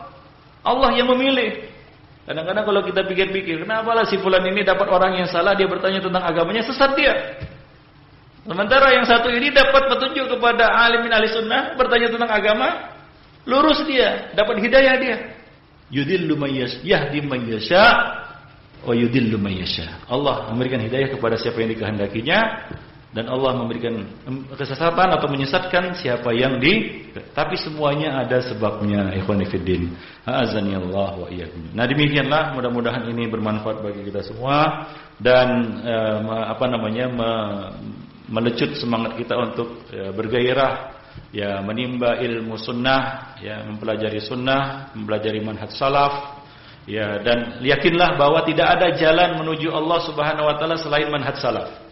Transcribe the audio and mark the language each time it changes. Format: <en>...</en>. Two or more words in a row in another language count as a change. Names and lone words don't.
<id>Allah yang memilih. Kadang-kadang kalau kita pikir-pikir, kenapa lah si fulan ini dapat orang yang salah, dia bertanya tentang agamanya, sesat dia. Sementara yang satu ini dapat petunjuk kepada alimin ahli sunnah, bertanya tentang agama, lurus dia, dapat hidayah dia.</id> <ar>يضل من يهدي من يشاء ويضل من يشاء.</ar> <id>Allah memberikan hidayah kepada siapa yang dikehendakinya, dan Allah memberikan kesesatan atau menyesatkan siapa yang tapi semuanya ada sebabnya.</id> <ar>إخوان في الدين، أعزني الله وإياكم.</ar> <id>Nah, demikianlah, mudah-mudahan ini bermanfaat bagi kita semua dan melecut semangat kita untuk bergairah menimba ilmu sunnah, mempelajari sunnah, mempelajari manhaj salaf, dan yakinlah bahwa tidak ada jalan menuju Allah</id> <ar>سبحانه وتعالى</ar> <id>selain manhaj salaf.</id>